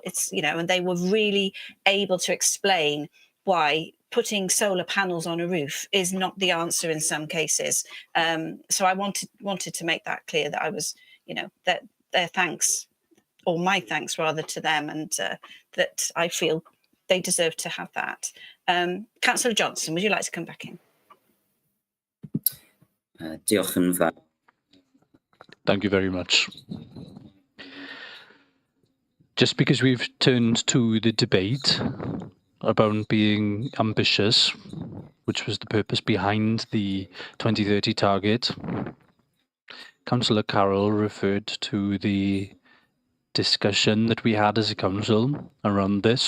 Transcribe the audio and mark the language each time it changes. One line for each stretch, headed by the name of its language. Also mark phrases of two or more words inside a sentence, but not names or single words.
English: It's, and they were really able to explain why putting solar panels on a roof is not the answer in some cases. So I wanted to make that clear, that I was, that their thanks, or my thanks rather, to them, and that I feel they deserve to have that. Councillor Johnson, would you like to come back in?
Welsh: Diolch yn fawr.
English: Thank you very much. Just because we've turned to the debate about being ambitious, which was the purpose behind the 2030 target, Councillor Carroll referred to the discussion that we had as a council around this.